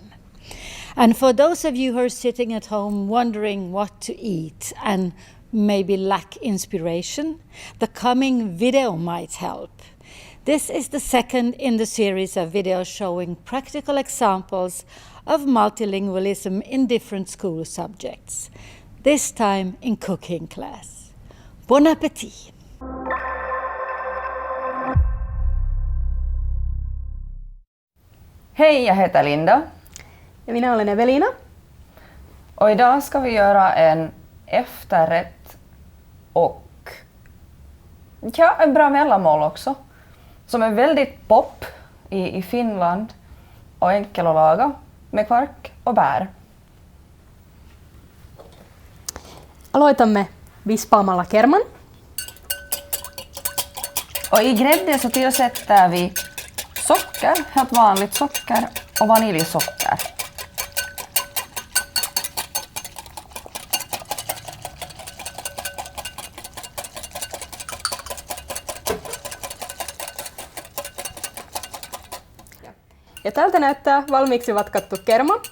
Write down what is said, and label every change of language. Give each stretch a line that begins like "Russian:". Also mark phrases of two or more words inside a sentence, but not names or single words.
English: And for those of you who are sitting at home wondering what to eat and maybe lack inspiration, the coming video might help. This is the second in the series of videos showing practical examples of multilingualism in different school subjects, this time in cooking class.
French: Bon appétit!
Swedish: Hej, jag heter Linda.
Finnish: Minä olen Evelina.
Swedish: Och idag ska vi göra en efterrätt och en bra mellanmål också. Som är väldigt pop i Finland och enkel att laga med kvark och bär.
Finnish: Aloitamme vispaamalla kerman.
Swedish: Och i grädde så tillsätter vi socker, helt vanligt socker och vaniljsocker.
Finnish: Ja tältä näyttää valmiiksi vatkattu kerma.